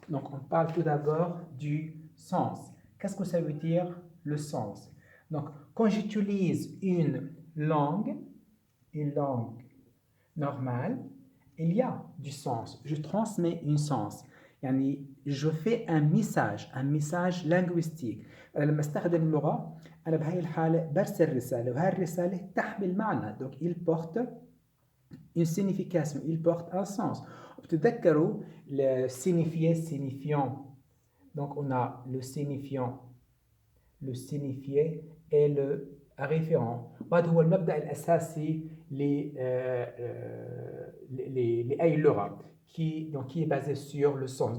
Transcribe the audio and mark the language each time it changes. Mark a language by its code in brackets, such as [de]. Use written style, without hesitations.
[fr] Donc, on parle tout d'abord du sens. Qu'est-ce que ça veut dire, le sens? Donc, quand j'utilise une langue normale, il y a du sens. Je transmets un sens. [ar] يعني [fr] je fais un message linguistique. [ar] لما استخدم اللغة أنا بهاي الحالة برسل رسالة وهذه الرسالة تحمل معنى. [fr] Donc, il porte une signification, il porte un sens. [ar] بتتذكروا [fr] le signifié, signifiant. Donc, on a le signifiant, le signifié et le référent. [ar] وهذا هو المبدأ الأساسي لأي لغة [fr] qui est basé sur le sens.